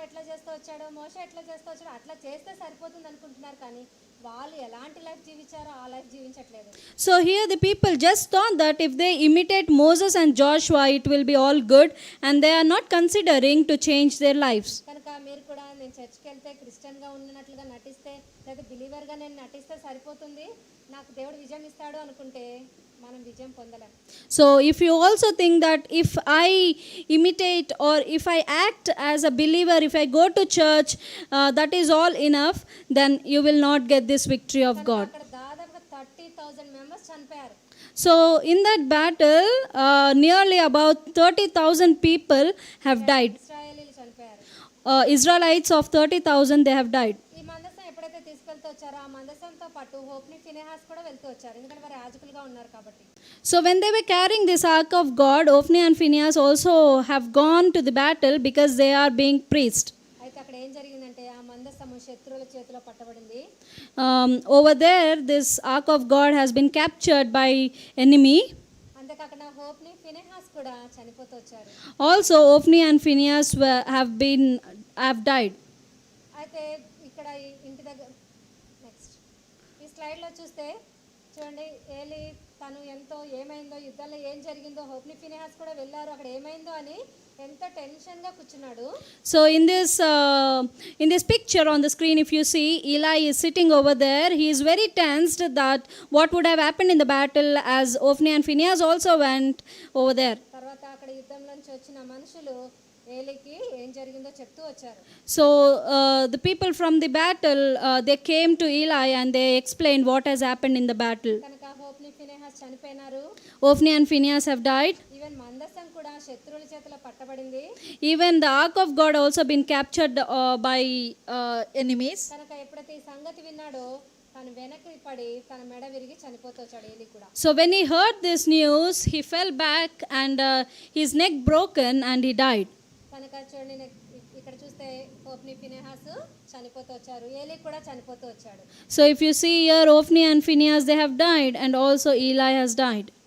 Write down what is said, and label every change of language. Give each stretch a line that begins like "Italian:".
Telugu: ఎట్లా చేస్తూ వచ్చాడో, మోషే ఎట్లా చేస్తూ వచ్చాడో అట్లా చేస్తే సరిపోతుంది అనుకుంటున్నారు, కానీ వాళ్ళు ఎలాంటి లైఫ్ జీవించారో ఆ life జీవించట్లేదు.
English: So here the people just thought that if they imitate Moses and Joshua, it will be all good, and they are not considering to change their lives.
Telugu: కనుక మీరు కూడా నేను చర్చ్కి వెళ్తే క్రిస్టియన్గా ఉన్నట్లుగా నటిస్తే లేదా బిలీవర్గా నేను నటిస్తే సరిపోతుంది, నాకు దేవుడు విజయం ఇస్తాడు అనుకుంటే మనం విజయం పొందలేం.
English: So if you also think that if I imitate or if I act as a believer, if I go to church, that is all enough, then you will not get this victory of God.
Telugu: అక్కడ దాదాపుగా 30,000 members చనిపోయారు.
English: So in that battle, nearly about 30,000 people have died.
Telugu: ఇశ్రాయేలీలు చనిపోయారు.
English: Israelites of 30,000, they have died.
Telugu: ఈ మందసం ఎప్పుడైతే తీసుకెళ్తూ వచ్చారో ఆ మందసంతో పాటు హోప్ని ఫినెహాస్ కూడా వెళ్తూ వచ్చారు, ఎందుకంటే వారు యాజకులుగా ఉన్నారు కాబట్టి.
English: So when they were carrying this ark of God, Ophni and Phinehas also have gone to the battle because they are being priests.
Telugu: అయితే అక్కడ ఏం జరిగిందంటే ఆ మందసము శత్రువుల చేతిలో పట్టబడింది.
English: Over there, this ark of God has been captured by enemy.
Telugu: అంతేకాకుండా హోప్ని Phinehas కూడా చనిపోతూ వచ్చారు.
English: Also, Ophni and Phinehas have died.
Telugu: అయితే ఇక్కడ ఈ ఇంటి దగ్గర నెక్స్ట్ ఈ స్లైడ్లో చూస్తే చూడండి, ఏలి తను ఎంతో ఏమైందో, యుద్ధంలో ఏం జరిగిందో, హోప్ని ఫినెహాస్ కూడా వెళ్ళారు, అక్కడ ఏమైందో అని ఎంతో టెన్షన్గా కూర్చున్నాడు.
English: So in this picture on the screen, if you see, Eli is sitting over there. He is very tensed that what would have happened in the battle, as Ophni and Phinehas also went over there.
Telugu: తర్వాత అక్కడ యుద్ధంలోంచి వచ్చిన మనుషులు ఏలికి ఏం జరిగిందో చెప్తూ వచ్చారు.
English: So the people from the battle, they came to Eli and they explained what has happened in the battle.
Telugu: కనుక హోప్ని Phinehas చనిపోయినారు.
English: Ophni and Phinehas have died.
Telugu: Even మందసం కూడా శత్రువుల చేతిలో పట్టబడింది.
English: Even the ark of God also been captured by enemies.
Telugu: కనుక ఎప్పుడైతే ఈ సంగతి విన్నాడో తను వెనక్కి పడి తన మెడ విరిగి చనిపోతూ వచ్చాడు ఏలి కూడా.
English: So when he heard this news, he fell back and his neck broken and he died.
Telugu: కనుక చూడండి, ఇక్కడ చూస్తే హోప్ని ఫినెహాస్ చనిపోతూ వచ్చారు, ఏలి కూడా చనిపోతూ వచ్చాడు.
English: So if you see here, Ophni and Phinehas, they have died, and also Eli has died.